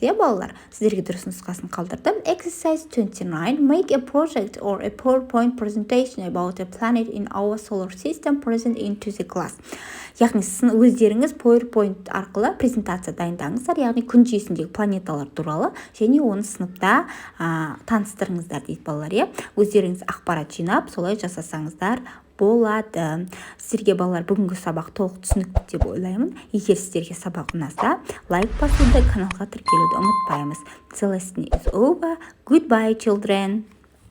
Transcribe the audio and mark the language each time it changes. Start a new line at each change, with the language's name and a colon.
Kazakh: Балалар, сіздерге дұрыс нұсқасын қалдырдым.
English: Exercise 29, make a project or a PowerPoint presentation about a planet in our solar system present into the class.
Kazakh: Яғни өздеріңіз PowerPoint арқылы презентация дайындаңыздар, яғни күн жүйесіндегі планеталар туралы, және оны сыныпта таныстырыңыздар дейді балалар. Өздеріңіз ақпарат жинап, солай жасасаңыздар болады. Сіздерге балалар бүгінгі сабақ толық түсінікті деп ойлаймын. Егер сіздерге сабақ ұнаса, лайк басуды, каналға тіркелуді ұмытпаймыз.
English: The lesson is over. Goodbye, children.